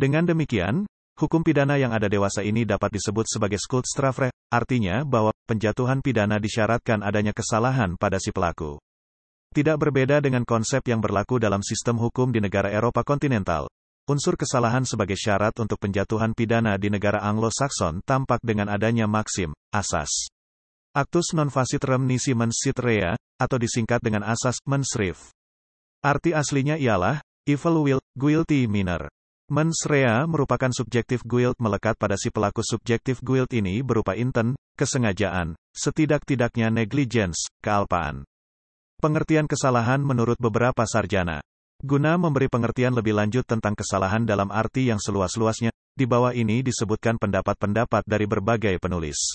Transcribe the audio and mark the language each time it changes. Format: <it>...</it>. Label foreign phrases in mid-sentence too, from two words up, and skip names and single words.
<id>Dengan demikian, Hukum pidana yang ada dewasa ini dapat disebut sebagai skuldstrafrecht, artinya bahwa penjatuhan pidana disyaratkan adanya kesalahan pada si pelaku. Tidak berbeda dengan konsep yang berlaku dalam sistem hukum di negara Eropa kontinental. Unsur kesalahan sebagai syarat untuk penjatuhan pidana di negara Anglo-Saxon tampak dengan adanya maksim, asas.</id> <la>Actus non facit rem nisi mens sit rea,</la> <id>atau disingkat dengan asas,</id> <la>mens ref.</la> <id>Arti aslinya ialah,</id> <en>evil will, guilty minor.</en> <la>Mens rea</la> <id>merupakan subjektif guilt melekat pada si pelaku. Subjektif guilt ini berupa intent, kesengajaan, setidak-tidaknya negligence, kealpaan. Pengertian kesalahan menurut beberapa sarjana. Guna memberi pengertian lebih lanjut tentang kesalahan dalam arti yang seluas-luasnya, di bawah ini disebutkan pendapat-pendapat dari berbagai penulis.</id>